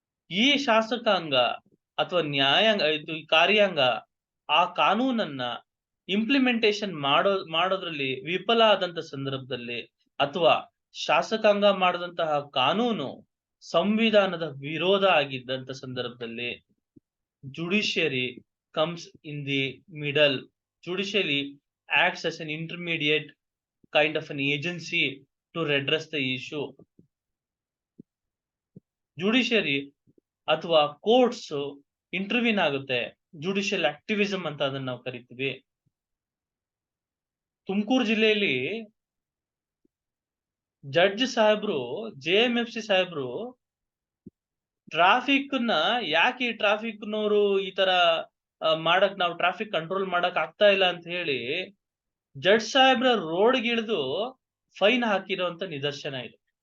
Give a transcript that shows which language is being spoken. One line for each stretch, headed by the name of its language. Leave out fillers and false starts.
Kannada: ಈ ಶಾಸಕಾಂಗ ಅಥವಾ ನ್ಯಾಯಾಂಗ, ಇದು ಕಾರ್ಯಾಂಗ ಆ ಕಾನೂನನ್ನ ಇಂಪ್ಲಿಮೆಂಟೇಶನ್ ಮಾಡೋದ್ರಲ್ಲಿ ವಿಫಲ ಆದಂತ ಸಂದರ್ಭದಲ್ಲಿ, ಅಥವಾ ಶಾಸಕಾಂಗ ಮಾಡದಂತಹ ಕಾನೂನು ಸಂವಿಧಾನದ ವಿರೋಧ ಆಗಿದ್ದಂತ ಸಂದರ್ಭದಲ್ಲಿ, judiciary
English: comes in the middle. Judiciary acts as an intermediate kind of an agency to redress the issue.
Kannada: Judiciary ಅಥವಾ ಕೋರ್ಟ್ಸ್ ಇಂಟರ್ವ್ಯೂನ್ ಆಗುತ್ತೆ. ಜುಡಿಷಿಯಲ್ ಆಕ್ಟಿವಿಸಮ್ ಅಂತ ಅದನ್ನ ನಾವು ಕರಿತೀವಿ. ತುಮಕೂರು ಜಿಲ್ಲೆಯಲ್ಲಿ ಜಡ್ಜ್ ಸಾಹೇಬ್ರು, JMFC ಸಾಹೇಬ್ರು ಟ್ರಾಫಿಕ್ ನ ಯಾಕೆ ಈ ಟ್ರಾಫಿಕ್ ನವರು ಈ ತರ ಮಾಡಕ್, ನಾವು ಟ್ರಾಫಿಕ್ ಕಂಟ್ರೋಲ್ ಮಾಡಕ್ ಆಗ್ತಾ ಇಲ್ಲ ಅಂತ ಹೇಳಿ ಜಡ್ಜ್ ಸಾಹೇಬ್ರ ರೋಡ್ಗೆ ಇಳಿದು ಫೈನ್ ಹಾಕಿರುವಂತ ನಿದರ್ಶನ ಇದೆ.